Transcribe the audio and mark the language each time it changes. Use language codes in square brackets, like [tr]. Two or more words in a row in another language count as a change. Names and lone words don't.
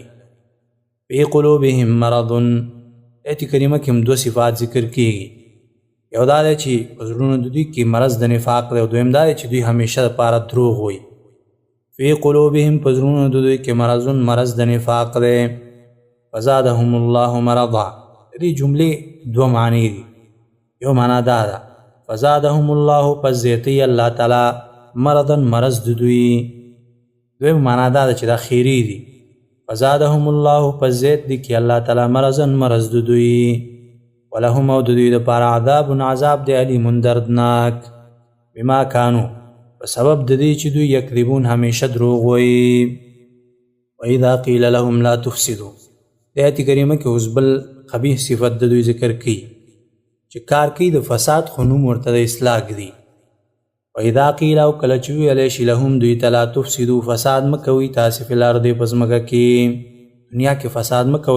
[ar] فی قلوبهم مرض [ps] ایت کریمه کې هم 2 صفات ذکر کیږي. یو دا دی چې په زړونو د دوی کې مرض د نفاق دی، او دویم دا دی چې دوی همیشه دپاره دروغ وایي. [ar] فی قلوبهم [ps] په زړونو د دوی کې مرض د نفاق دی. [ar] فزادهم الله مرضا [ps] د دې جملې 2 معنی دي. یو معنا دا ده [ar] فزادهم الله [ps] پس زیاتی [ar] الله تعالی [ps] مرضا مرض د دوی. دویم معنا دا ده چې دا خیری دي. [ar] فزادهم الله [ps] پس زیات دي کې [ar] الله تعالی [ps] مرضا مرض د دوی. ولهم او د دوی دپاره عذاب دی علیم دردناک [ar] بما کانو [ps] په سبب د دې چې دوی یکذبون همیشه دروغ وایي. [ar] واذا قیل لهم لا تفسدوا [ps] د آیت کریمه کې اوس بل قبیح صفت د دوی ذکر کوي چې کار کوي د فساد، خو نوم ورته د اصلاح ږدي. [ar] واذا قیل [ps] او کله چې ویلی شي لهم دوی ته [ar] لا تفسدوا [ps] فساد مه کوئ تاسې [ar] فی الارض [ps] په ځمکه کې، دنیا کې فساد مه کوئ.